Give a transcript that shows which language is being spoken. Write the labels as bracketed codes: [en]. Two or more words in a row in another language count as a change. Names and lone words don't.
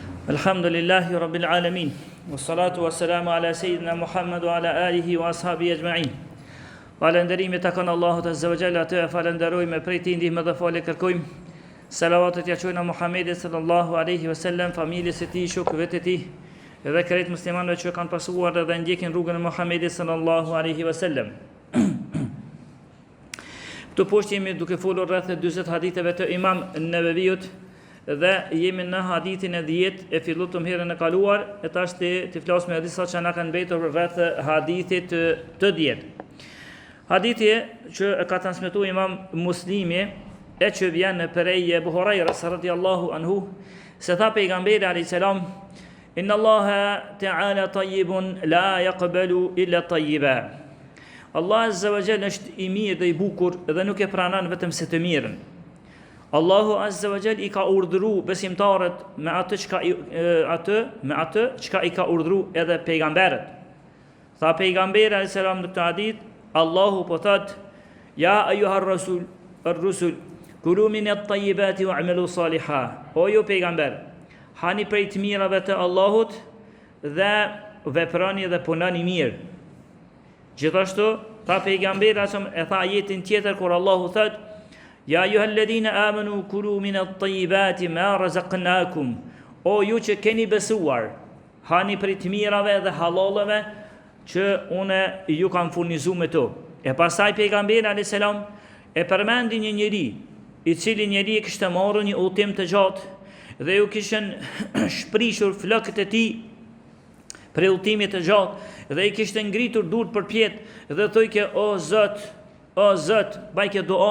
[ar] الحمد لله رب العالمين. والصلاة والسلام على سيدنا محمد وعلى آله وأصحابه أجمعين. [sq] Falënderimi takon Allahut [ar] عز وجل, [sq] atë falenderojmë, prej tij ndihmë dhe falë kërkojmë. Salavatet ja çojmë Muhamedit [ar] صلى الله عليه وسلم, [sq] familjes së tij, shokëve të tij dhe krejt muslimanëve që kanë pasuar dhe ndjekin rrugën e Muhamedit [ar] صلى الله عليه وسلم. [sq] Këtu poshtë jemi duke folur rreth 40 haditheve të Imam Neveviut dhe jemi në hadithin e 10 e fillotëm herën e kaluar e tash të flasim edhe disa që na kanë mbetur rreth hadithit të 10. Hadithi që e ka transmetuar Imam Muslimi e që vjen prej Abu Hurairës [ar] رضي الله عنه [sq] se tha pejgamberi [ar] عليه السلام: إن الله تعالى طيب لا يقبل إلا طيبا. [sq] Allah [ar] عز وجل [sq] është i mirë dhe i bukur dhe nuk e pranon vetëm se të mirën. Allahu [ar] عز وجل [sq] I ka urdhëruar besimtarët me atë çka I ka urdhëruar edhe pejgamberët. Tha pejgamberi [ar] عليه السلام [sq] në këtë hadith, Allahu po thot: [ar] يا أيها الرسل كلوا من الطيبات واعملوا صالحا. [sq] O ju pejgamber, hani prej të mirave të Allahut dhe veprani dhe punoni mirë. Gjithashtu tha pejgamberi e tha ajetin tjetër kur Allahu thot: [ar] يا أيها الذين آمنوا كلوا من الطيبات ما رزقناكم. [sq] O ju që keni besuar, hani prej të mirave dhe halallave që unë ju kam furnizuar me to. E pastaj pejgamberi [ar] عليه السلام [sq] e përmendi një njeri I cili njeri kishte marrë një udhtim të gjatë dhe ju kishin shprishur flokët e tij për udhtimit të gjatë dhe I kishte ngritur durt përpjet dhe thojke: o Zot, bajke dua.